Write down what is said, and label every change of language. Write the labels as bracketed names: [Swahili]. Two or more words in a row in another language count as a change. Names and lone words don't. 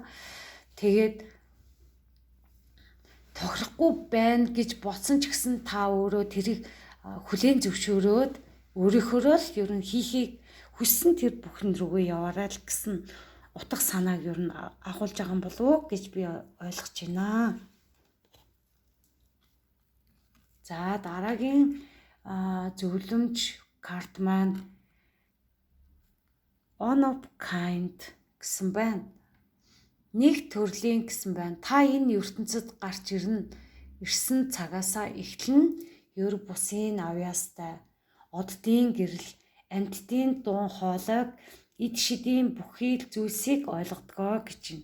[Mongolian] Тэгээд тохирохгүй байна гэж бодсон ч гэсэн та өөрөө тэрийг хүлээн зөвшөөрөөд өөрийнхөө л ер нь хийхийг хүссэн тэр бүхэн рүүгээ яваарай л гэсэн утга санааг ер нь агуулж байгаа юм болов уу гэж би ойлгож байна. За дараагийн зөвлөмж карт маань [English] one of kind [Mongolian] гэсэн байна. Нэг төрлийн гэсэн байна. Та энэ ертөнцид гарч ирсэн цагаасаа эхлэн ер бусын авьяастай, оддын гэрэл, амьтдын дуун хоолойг эд шидийн бүхий л зүйлсийг ойлгодгоо гэж байна.